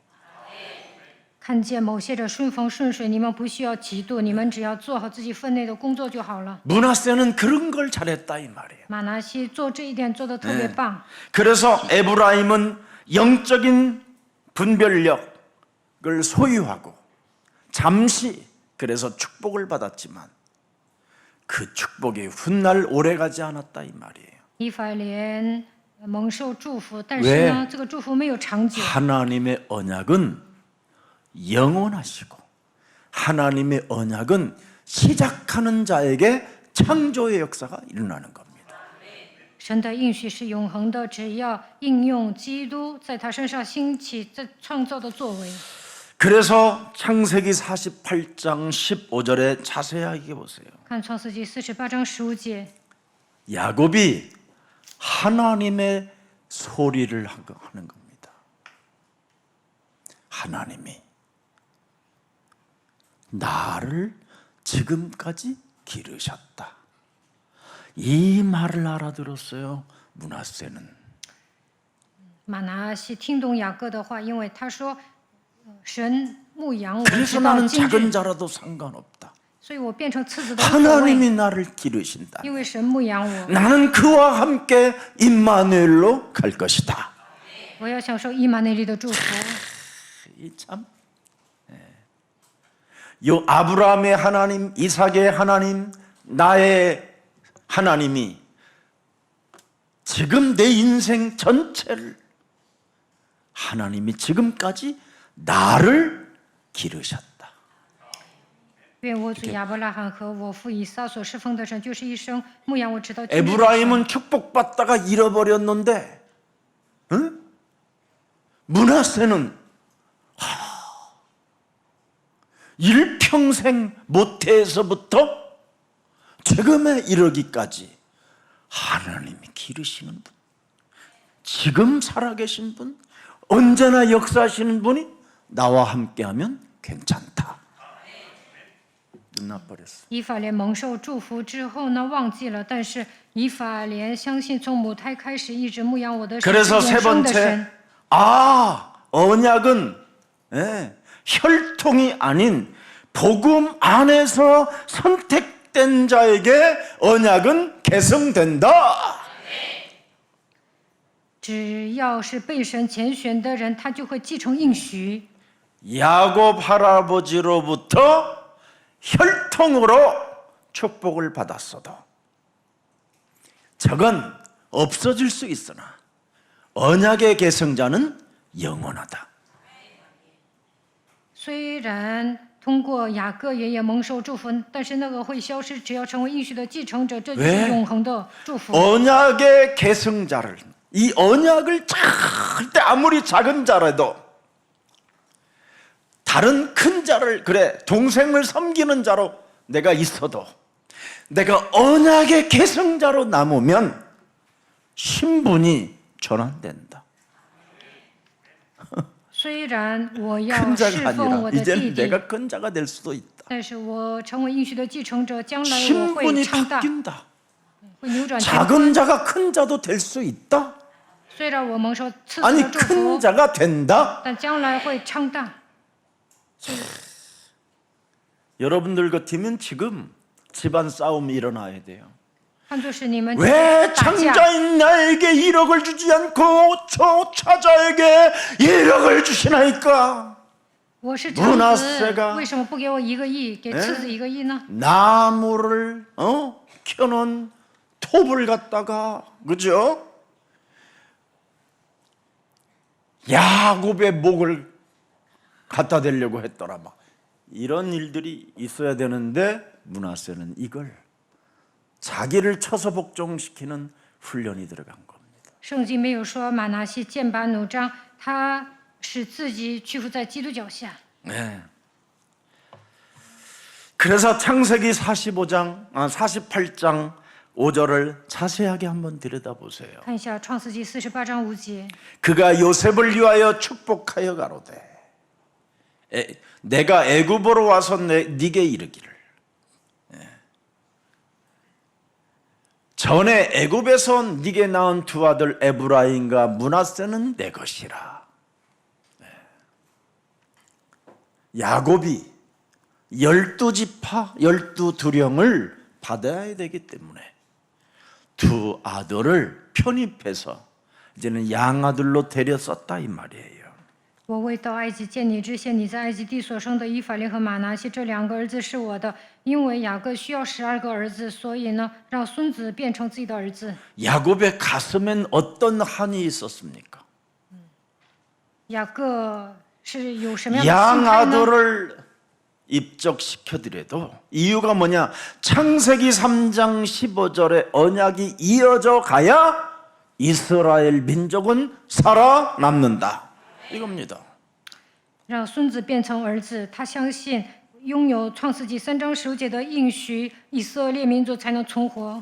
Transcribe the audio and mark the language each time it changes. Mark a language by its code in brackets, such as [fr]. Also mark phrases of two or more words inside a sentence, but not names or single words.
[zh] 看见某些人顺风顺水，你们不需要嫉妒，你们只要做好自己分内的工作就好了。 [ko] 므낫세는 그런 걸 잘했다 이 말이에요. [zh] 马拿西做这一点做得特别棒。 [ko] 그래서 에브라임은 영적인 분별력을 소유하고 잠시 그래서 축복을 받았지만 그 축복이 훗날 오래가지 않았다 이 말이에요. [zh] 以法莲蒙受祝福，但是呢，这个祝福没有长久。 [ko] 하나님의 언약은 영원하시고 하나님의 언약은 시작하는 자에게 창조의 역사가 일어나는 겁니다. [zh] 神的应许是永恒的，只要应用基督在他身上兴起这创造的作为。 [ko] 그래서 창세기 48장 15절에 자세하게 보세요. [zh] 看创世纪48章15节， [ko] 야곱이 하나님의 소리를 하는 겁니다. 하나님이 나를 지금까지 기르셨다. 이 말을 알아들었어요. 므낫세는. [zh] 马拿西听懂雅各的话，因为他说，神牧养我 [ko] 그래서 [zh] 直到 [ko] 나는 [zh] 今 [ko] 작은 [zh] 日， [ko] 자라도 상관없다. [zh] 所以我变成次子的无所谓， [ko] 하나님이 나를 기르신다. [zh] 因为神牧养我， [ko] 나는 그와 함께 임마누엘로 갈 것이다. [zh] 我要享受伊玛内利的祝福。 [ko] 이 참. 요 아브라함의 하나님, 이삭의 하나님, 나의 하나님이 지금 내 인생 전체를 하나님이 지금까지 나를 기르셨다. [zh] 愿我主亚伯拉罕和我父以撒所侍奉的神，就是一生牧养我直到今日的神。 [ko] 에브라임은 축복받다가 잃어버렸는데, 응? 므낫세는 일평생 모태에서부터 지금에 이르기까지 하나님이 기르시는 분, 지금 살아계신 분, 언제나 역사하시는 분이 나와 함께하면 괜찮다. 끝나버렸어. [zh] 以法莲蒙受祝福之后呢，忘记了，但是以法莲相信从母胎开始一直牧养我的神， [ko] 그래서 [zh] 是 [ko] 세 [zh] 永生的 [ko] 번째, [zh] 神。 [ko] 언약은 혈통이 아닌 복음 안에서 선택된 자에게 언약은 계승된다. [zh] 只要是被神拣选的人，他就会继承应许。 [ko] 야곱 할아버지로부터 혈통으로 축복을 받았어도 저건 없어질 수 있으나 언약의 계승자는 영원하다. [zh] 虽然通过雅各爷爷蒙受祝福，但是那个会消失。只要成为应许的继承者，这就是永恒的祝福。 [ko] 언약의 계승자를, 이 언약을 절대 아무리 작은 자라도 다른 큰 자를, 그래 동생을 섬기는 자로 내가 있어도 내가 언약의 계승자로 남으면 신분이 전환된다. [zh] 虽然我要 [ko] 큰 [zh] 侍 [ko] 자가 [zh] 奉 [ko] 아니라 [zh] 我的弟 [ko] 이제는 [zh] 弟， [ko] 내가 큰 자가 될 수도 있다. [zh] 但是我成为应许的继承者，将来我会 [ko] 신분이 [zh] 昌大， [ko] 바뀐다. [zh] 会扭转乾 [ko] 작은 자가 큰 자도 될 수 있다. [zh] 虽然我蒙受赐 [ko] 아니 [zh] 的祝 [ko] 큰 [zh] 福， [ko] 자가 된다. [zh] 但将来会昌大。 [ko] 여러분들 같으면 지금 집안 싸움이 일어나야 돼요. [zh] 看作是你们 [ko] 왜 [zh] 打架， [ko] 창자인 나에게 1억을 주지 않고 저 차자에게 1억을 주시나이까? [zh] 我是长子， [ko] 문하세가 [zh] 为什么不给我1个亿，给次子1个亿呢？ [ko] 나무를 켜놓은 톱을 갖다가, 그죠? 야곱의 목을 갖다 대려고 했더라. 막 이런 일들이 있어야 되는데 므낫세는 이걸 자기를 쳐서 복종시키는 훈련이 들어간 겁니다. [zh] 圣经没有说马拿西剑拔弩张，他使自己屈服在基督脚下。 [ko] 네. 그래서 창세기 48장 5절을 자세하게 한번 들여다보세요. [zh] 看一下创世纪48章5节， [ko] 그가 요셉을 위하여 축복하여 가로되 내가 애굽으로 와서 네게 이르기를 전에 애굽에서 네게 낳은 두 아들 에브라임과 므낫세는 내 것이라. 야곱이 12지파 12두령을 받아야 되기 때문에 두 아들을 편입해서 이제는 양아들로 데려섰다 이 말이에요. [zh] 我未到埃及见你之前，你在埃及地所生的以法莲和马拿西这2个儿子是我的，因为雅各需要12个儿子，所以呢，让孙子变成自己的儿子。 [ko] 야곱의 가슴엔 어떤 한이 있었습니까? [zh] 雅各是有什么样的心态呢？ [ko] 양아들을 입적시켜드려도 이유가 뭐냐? 창세기 3장 15절의 언약이 이어져 가야 이스라엘 민족은 살아남는다. 이겁니다. [zh] 让孙子变成儿子，他相信拥有创世纪3章15节的应许，以色列民族才能存活。